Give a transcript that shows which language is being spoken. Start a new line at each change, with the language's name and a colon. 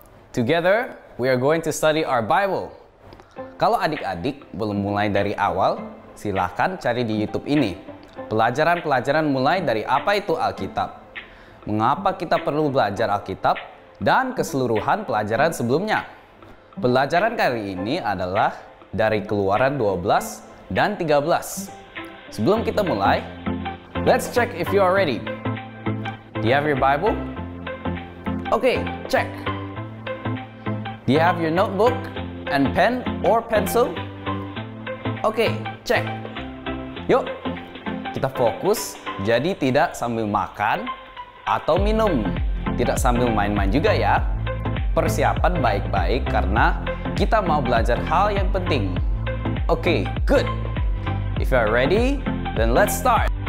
English: Together, we are going to study our Bible.
Indonesian: Kalau adik-adik belum mulai dari awal, silahkan cari di YouTube ini. Pelajaran-pelajaran mulai dari apa itu Alkitab, mengapa kita perlu belajar Alkitab, dan keseluruhan pelajaran sebelumnya. Pelajaran kali ini adalah dari Keluaran 12 dan 13. Sebelum kita mulai,
English: let's check if you are ready. Do you have your Bible? Okay, check. Do you have your notebook and pen or pencil? Okay, check.
Indonesian: Yuk, kita fokus, jadi tidak sambil makan atau minum. Tidak sambil main-main juga ya. Persiapan baik-baik karena kita mau belajar hal yang penting.
English: Okay, good. If you are ready, then let's start.